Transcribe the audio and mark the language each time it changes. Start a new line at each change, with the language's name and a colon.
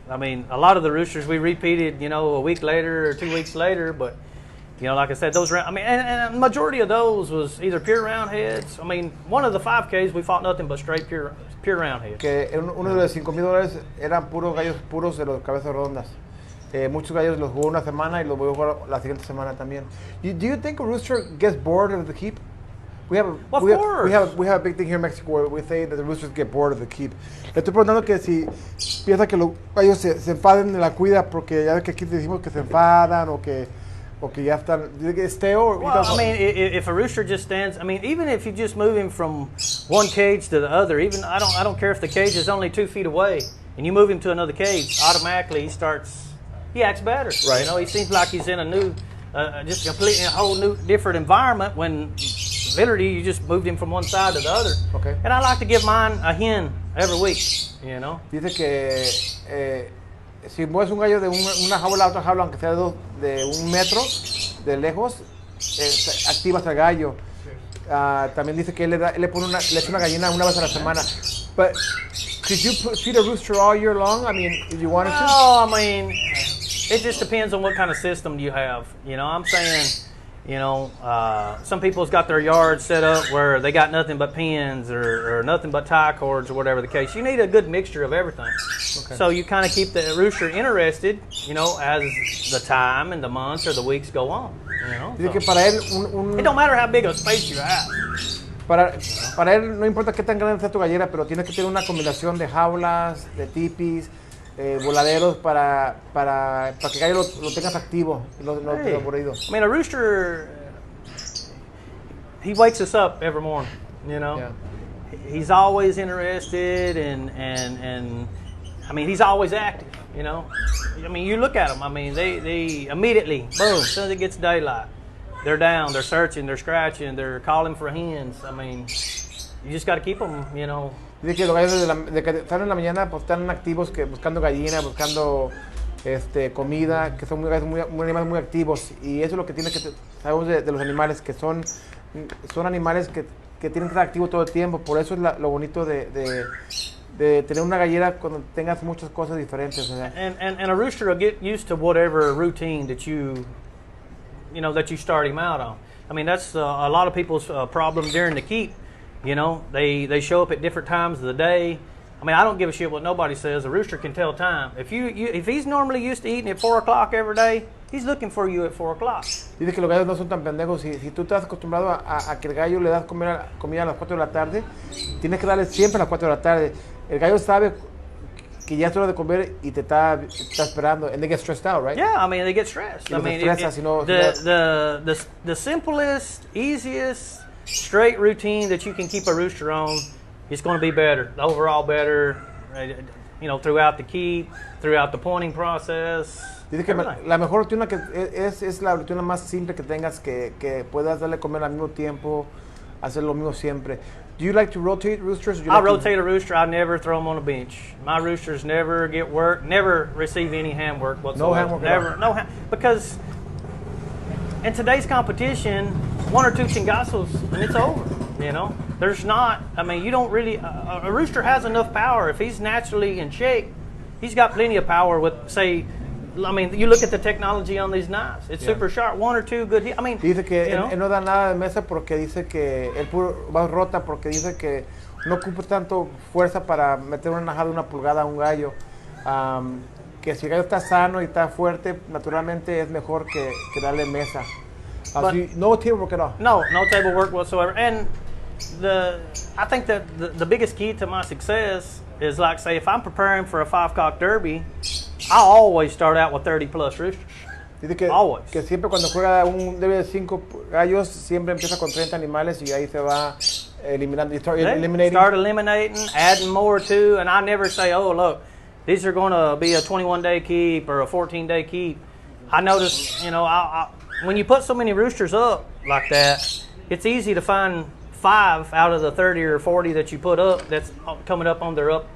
English: I mean, a lot of the roosters we repeated, you know, a week later or 2 weeks later, but, you know, like I said, those round, I mean, and a majority of those was either pure roundheads. I mean, one of the 5Ks we fought nothing but straight pure roundheads.
Spanish: Que uno de los $5,000 eran puros gallos puros de los cabezas redondas. Muchos gallos los jugó una semana y los voy a jugar la siguiente semana también.
English: Do you think a rooster gets bored of the keep? We have a big thing here in Mexico where we say that the roosters get bored of the keep.
Spanish: Le estoy preguntando que si piensa que los gallos se enfaden de la cuida, porque ya ve que aquí decimos que se enfadan o que ya están.
English: Do they get stale? Well, I mean, if a rooster just stands, I mean, even if you just move him from one cage to the other, even I don't care if the cage is only 2 feet away, and you move him to another cage, automatically he acts better. Right. You know, he seems like he's in a new, just completely a whole new, different environment when literally you just moved him from one side to the other. Okay. And I like to give mine a hen every week, you know.
Spanish: Dice que si mueves un gallo de una jaula a otra jaula, aunque sea de 1 metro de lejos, activas al gallo. También dice que le echa una gallina una vez a la semana.
English: But could you feed a rooster all year long? I mean, if you wanted to? Oh, I mean, it just depends on what kind of system you have. You know, I'm saying, you know, some people's got their yards set up where they got nothing but pins or nothing but tie cords or whatever the case. You need a good mixture of everything. Okay. So you kind of keep the rooster interested, you know, as the time and the months or the weeks go on. You know,
Spanish: dice que para él
English: it don't matter how big a space you have.
Spanish: Para él no importa qué tan grande sea tu gallera, pero tienes que tener una combinación de jaulas, de tipis, voladeros para que el gallo lo tengas activo y no aburrido.
English: I mean, a rooster, he wakes us up every morning, you know. Yeah. He's always interested and I mean, he's always active, you know. I mean, you look at them, I mean, they immediately, boom, as soon as it gets daylight, they're down, they're searching, they're scratching, they're calling for hens. I mean, you just got to keep them, you know.
Spanish: Dice que los gallos de que están en la mañana pues están activos, buscando gallina, buscando comida, que son animales muy activos, y eso es lo que sabemos de los animales, que son animales que tienen que estar activos todo el tiempo. Por eso es lo bonito de tener una gallera cuando tengas muchas cosas diferentes.
English: And a rooster will get used to whatever routine that you start him out on. I mean, that's a lot of people's problem during the keep. You know, they show up at different times of the day. I mean, I don't give a shit what nobody says. A rooster can tell time. If he's normally used to eating at 4 o'clock every day, he's looking for you at 4 o'clock.
Spanish: Dice que los gallos no son tan pendejos. Si tú estás acostumbrado a que el gallo le das comida a las 4 de la tarde, tienes que darle siempre a las 4 de la tarde. El gallo sabe que ya es hora de comer y te está esperando.
English: And they get stressed out, right? Yeah, I mean, they get stressed. I mean, the simplest, easiest, straight routine that you can keep a rooster on, it's going to be better, overall better, you know, throughout the keep, throughout the pointing process.
Spanish: Dice que la mejor rutina que es la rutina más simple que tengas, que puedas darle comer al mismo tiempo, hacer lo mismo siempre.
English: Do you like to rotate roosters? I rotate a rooster. I never throw them on a bench. My roosters never get work, never receive any hand work whatsoever. No hand work never, no hand, because in today's competition, 1 or 2 chingazos and it's over. You know, there's not. I mean, you don't really. A rooster has enough power if he's naturally in shape. He's got plenty of power with, say. I mean, you look at the technology on these knives. It's super sharp. 1 or 2 good hits. I mean,
Spanish: dice que él no da nada de mesa porque dice que él va rota porque dice que no ocupa tanto fuerza para meter una najada de 1 pulgada a un gallo. Que si el gallo está sano y está fuerte, naturalmente es mejor que darle mesa.
English: No table work at all. No table work whatsoever. And I think that the biggest key to my success is, like, say, if I'm preparing for a 5-cock derby, I always start out with 30 plus roosters.
Spanish: Dice que,
English: always.
Spanish: Que siempre cuando juega un derby de 5 gallos, siempre empieza con 30 animales y ahí se va eliminando.
English: Start eliminating, adding more to, and I never say, oh, look, these are going to be a 21-day keep or a 14-day keep. I notice, you know, when you put so many roosters up like that, it's easy to find 5 out of the 30 or 40 that you put up that's coming up on their